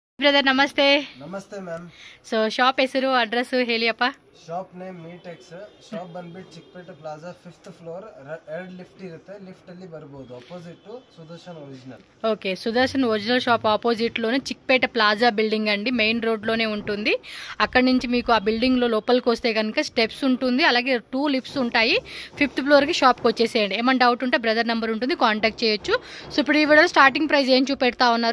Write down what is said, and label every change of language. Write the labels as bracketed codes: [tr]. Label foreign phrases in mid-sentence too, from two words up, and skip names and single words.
[hi] ब्रदर नमस्ते नमस्ते मैम [en] so shop [kn] ಹೆಸರು ಅಡ್ರೆಸ್ ಹೇಳಿ ಅಪ್ಪ [en] shop name [kn] ಮೀಟೆಕ್ಸ್ ಶಾಪ್ ಬಂದ್ಬಿಟ್ಟು ಚಿಕ್ಕಪೇಟೆ ಪ್ಲಾಜಾ 5th ಫ್ಲೋರ್ ಎರಡು ಲಿಫ್ಟ್ ಇರುತ್ತೆ ಲಿಫ್ಟ್ ಅಲ್ಲಿ ಬರಬಹುದು [en] opposite to [kn] ಸುದರ್ಶನ್ ಒರಿಜಿನಲ್ [te] ఓకే సుదర్శన్ ఒరిజినల్ షాప్ ఆపోజిట్ లోనే చిక్పేట ప్లాజా బిల్డింగ్ అండి [en] main road [te] లోనే ఉంటుంది అక్కడ నుంచి మీకు ఆ బిల్డింగ్ లో లోపలికి వస్తే గనుక స్టెప్స్ ఉంటుంది అలాగే 2 లిఫ్ట్స్ ఉంటాయి 5th ఫ్లోర్ కి షాప్ కి వచ్చేసేయండి ఏమన్నా డౌట్ ఉంటే బ్రదర్ నంబర్ ఉంటుంది కాంటాక్ట్ చేయొచ్చు సో ఇప్పుడు ఈ వీడియోలో [en] starting price [te] ఏం చూపెడతా ఉన్నారు